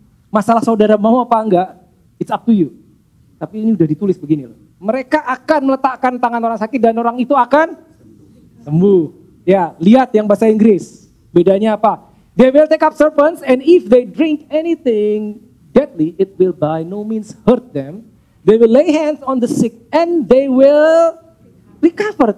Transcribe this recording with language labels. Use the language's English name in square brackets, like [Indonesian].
[Indonesian] Masalah saudara mau apa enggak, [English] it's up to you. [Indonesian] Tapi ini udah ditulis begini loh. Mereka akan meletakkan tangan orang sakit dan orang itu akan sembuh. Ya, lihat yang bahasa Inggris. Bedanya apa? [English] They will take up serpents and if they drink anything deadly, it will by no means hurt them. They will lay hands on the sick and they will recover.